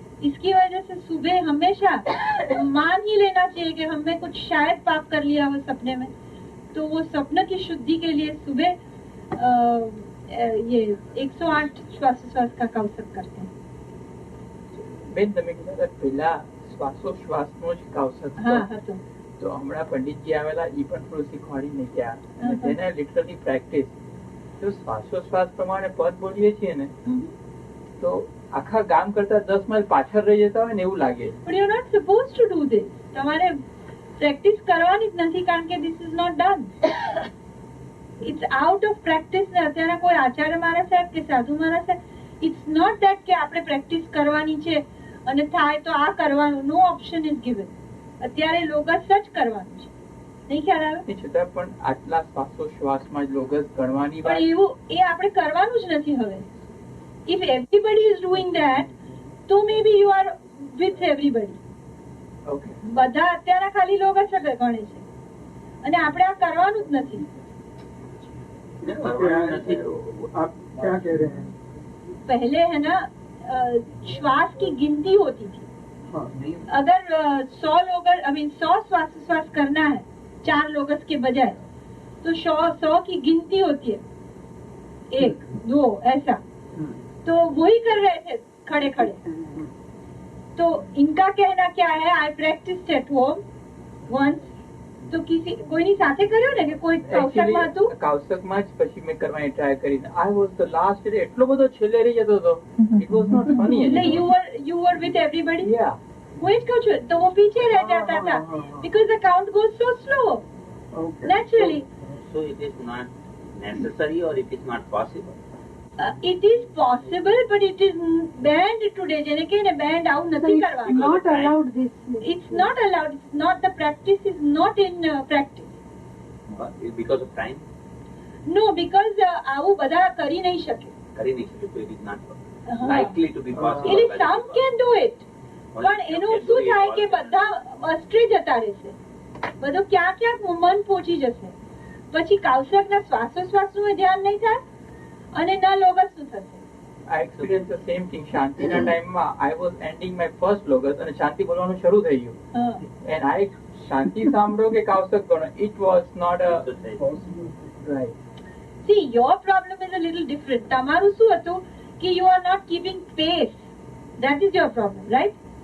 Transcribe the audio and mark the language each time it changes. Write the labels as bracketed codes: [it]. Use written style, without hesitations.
[hi] इसकी वजह से सुबह हमेशा मान ही लेना चाहिए कि हमने कुछ शायद पाप कर लिया हो सपने में. तो वो स्वप्न की शुद्धि के लिए सुबह ये 108 श्वासोश्वास का कौशक करते हैं. [gu] બેન તમે કીધા પેલા શ્વાસોશ્વાસનો જ કૌશક હતો, તો હમણાં પંડિતજી આવેલા ઈ પણ થોડું શીખવાડીને ગયા, અને તેને લિટરલી પ્રેક્ટિસ. જો શ્વાસોશ્વાસ પ્રમાણે પદ બોલીએ છીએ ને તો આખા ગામ કરતા 10 માઇલ પાછળ રહી જતા હોય ને એવું લાગે. [en] But you are not supposed to do this. [gu] તમારે પ્રેક્ટિસ કરવાની જ નથી, કારણ કે [en] this is not done. It's out of practice. [gu] ને અત્યારે કોઈ આચાર્ય મારા સાહેબ કે સાધુ મારા સાહેબ, [en] it's not that [gu] કે આપણે પ્રેક્ટિસ કરવાની છે અને થાય તો આ કરવાનું. [en] No option is given. [gu] અત્યારે લોગસ જ કરવાનું છે. નહીં ખ્યાલ આવે? છતાં પણ આટલા શ્વાસોશ્વાસમાં જ લોગસ ગણવાની વાત, પણ એવું એ આપણે કરવાનું જ નથી હવે. [en] If everybody is doing that, તો maybe you are with everybody. [gu] Okay, બધા અત્યારે ખાલી લોગસ જ ગણે છે અને આપણે આ કરવાનું જ નથી. [hi] आप क्या कह रहे हैं? पहले है ना श्वास की गिनती होती थी. हाँ, अगर 100 श्वास करना है 4 लोगस के बजाय, तो 100 की गिनती होती है, 1 2 ऐसा. तो वही कर रहे थे खड़े खड़े. तो इनका कहना क्या है? [en] I practise at home once. [hi] तो किसी कोई नहीं साथे [gu] કર્યો ને કે કોઈ કૌશકમાં હતું? કૌશકમાં જ પછી મેં કરવાની ટ્રાય કરી. [en] I was the last day, [gu] એટલો બધો છેલ્લે રહી જતો હતો. [en] It was not funny. એટલે you were with everybody? [gu] યા, હું જ કહું છું, તો [hi] वो पीछे रह जाता था [en] because the count goes so slow naturally. So it is not necessary or it is not possible? It is possible, but it is banned today. [gu] જેને કહે ને banned આવું નથી કરવાનું. [en] Not allowed this. It's not allowed. It's not, the practice is not in practice. Because of time? No, because [gu] આવું બધા કરી નહીં શકે. કરી નહીં શકે, [en] so it is not likely to be possible. એટલે some can do it. [gu] પણ એનું શું થાય કે બધા અસ્ટ્રે જતા રહેશે, બધું ક્યાં ક્યાંક મન પહોંચી જશે, પછી કૌશકના શ્વાસોશ્વાસનું ધ્યાન નહીં થાય અને ના લોગસનું થશે. [en] I experienced the same thing. [gu] શાંતિના ટાઈમમાં [en] I was ending my first logos [gu] અને શાંતિ બોલવાનું શરૂ થઈ ગયું. [en] And I [gu] શાંતિ સાંભળો કે કૌશક ગણો, [en] it was not a right. See, your problem is a little different. [gu] તમારું શું હતું કે [en] you are not keeping pace. That is your problem, right?